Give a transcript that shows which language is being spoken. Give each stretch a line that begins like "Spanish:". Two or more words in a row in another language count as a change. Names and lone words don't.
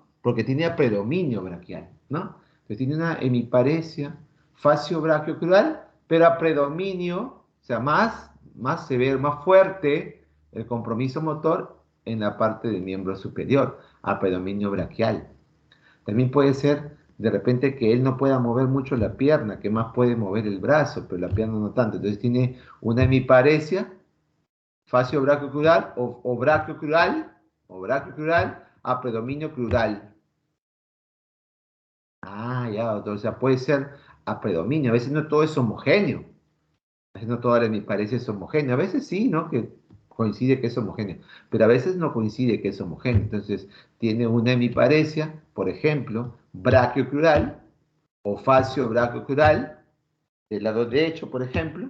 Spanish: Porque tiene predominio braquial, ¿no? Entonces tiene una hemiparesia facio-brachiocrural, pero a predominio, o sea, más severo, más fuerte el compromiso motor en la parte del miembro superior, a predominio braquial. También puede ser de repente que él no pueda mover mucho la pierna, que más puede mover el brazo, pero la pierna no tanto. Entonces tiene una hemiparesia facio-brachiocrural o brachiocrural a predominio crural. Ah, ya, o sea, puede ser a predominio. A veces no todo es homogéneo. A veces no toda la hemiparesia es homogénea. A veces sí, ¿no? Que coincide que es homogéneo. Pero a veces no coincide que es homogéneo. Entonces, tiene una hemiparesia, por ejemplo, brachiocrural o facio-brachiocrural del lado derecho, por ejemplo.